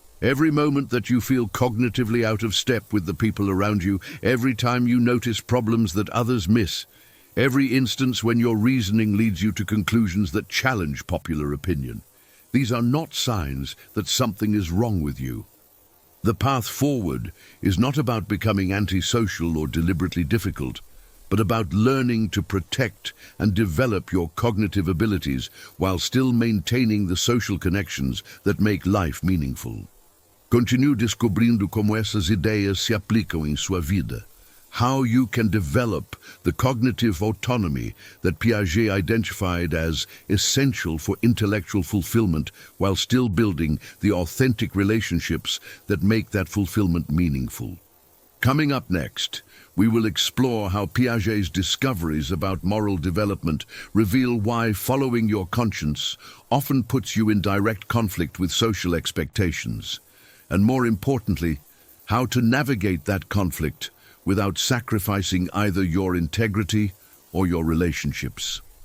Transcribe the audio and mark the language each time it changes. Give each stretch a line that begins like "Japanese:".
English: Every moment that you feel cognitively out of step with the people around you, every time you notice problems that others miss, every instance when your reasoning leads you to conclusions that challenge popular opinion, these are not signs that something is wrong with you. The path forward is not about becoming antisocial or deliberately difficult, but about learning to protect and develop your cognitive abilities while still maintaining the social connections that make life meaningful.
Portuguese: Continue descobrindo como essas ideias se aplicam em sua vida.
English: How you can develop the cognitive autonomy that Piaget identified as essential for intellectual fulfillment while still building the authentic relationships that make that fulfillment meaningful. Coming up next, we will explore how Piaget's discoveries about moral development reveal why following your conscience often puts you in direct conflict with social expectations, and more importantly, how to navigate that conflict without sacrificing either your integrity or your relationships.